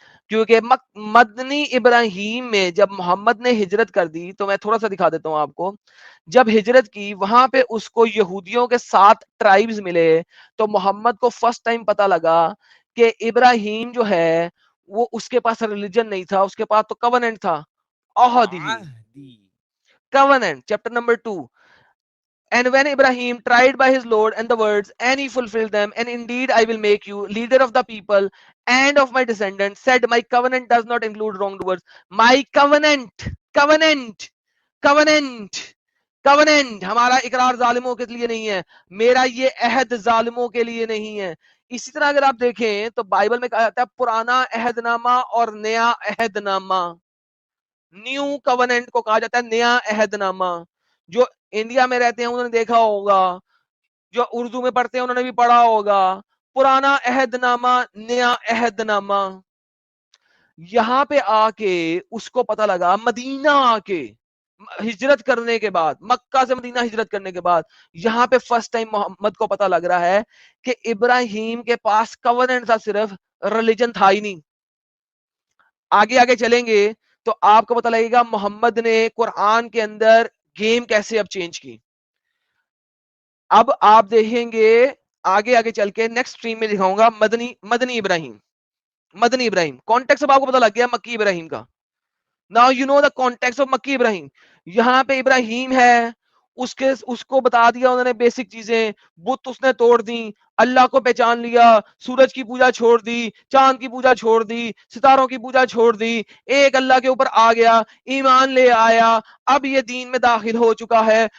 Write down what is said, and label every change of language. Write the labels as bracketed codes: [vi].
[ur] کیونکہ مدنی ابراہیم میں جب محمد نے ہجرت کر دی, تو میں تھوڑا سا دکھا دیتا ہوں آپ کو. جب ہجرت کی وہاں پہ اس کو یہودیوں کے 7 ٹرائبز ملے, تو محمد کو فرسٹ ٹائم پتا لگا کہ ابراہیم جو ہے وہ اس کے پاس ریلیجن نہیں تھا, اس کے پاس تو کوننٹ تھا. [en] Covenant, chapter number 2. And when Ibrahim tried by his Lord and the words, and he fulfilled them, and indeed I will make you leader of the people and of my descendants, said, my covenant does not include wrongdoers. My covenant, covenant, covenant, covenant. [ur] ہمارا اقرار ظالموں کے لیے نہیں ہے, میرا یہ عہد ظالموں کے لیے نہیں ہے. اسی طرح اگر آپ دیکھیں تو بائبل میں کہا جاتا ہے پرانا عہد نامہ اور نیا عہد نامہ. نیو کووننٹ کو کہا جاتا ہے نیا عہد نامہ. جو انڈیا میں رہتے ہیں انہوں نے دیکھا ہوگا, جو اردو میں پڑھتے ہیں انہوں نے بھی پڑھا ہوگا. پرانا عہد نامہ, نیا عہد نامہ. یہاں پہ آ کے اس کو پتا لگا, مدینہ آ کے ہجرت کرنے کے بعد, مکہ سے مدینہ ہجرت کرنے کے بعد, یہاں پہ فرسٹ ٹائم محمد کو پتا لگ رہا ہے کہ ابراہیم کے پاس کووننٹ تھا, صرف ریلیجن تھا ہی نہیں. آگے آگے چلیں گے تو آپ کو پتہ لگے گا محمد نے قرآن کے اندر گیم کیسے اب چینج کی. اب آپ دیکھیں گے آگے آگے چل کے نیکسٹ سٹریم میں دکھاؤں گا مدنی ابراہیم. مدنی ابراہیم کانٹیکسٹ اب آپ کو پتہ لگ گیا مکی ابراہیم کا. [en] Now you know the context of مکی ابراہیم. [ur] یہاں پہ ابراہیم ہے, اس کو بتا دیا انہوں نے بیسک چیزیں, بت اس نے توڑ دی, اللہ کو پہچان لیا, سورج کی پوجا چھوڑ دی, چاند کی پوجا چھوڑ دی, ستاروں کی پوجا چھوڑ دی, ایک اللہ کے اوپر آ گیا, ایمان لے آیا, اب یہ دین میں داخل ہو چکا ہے.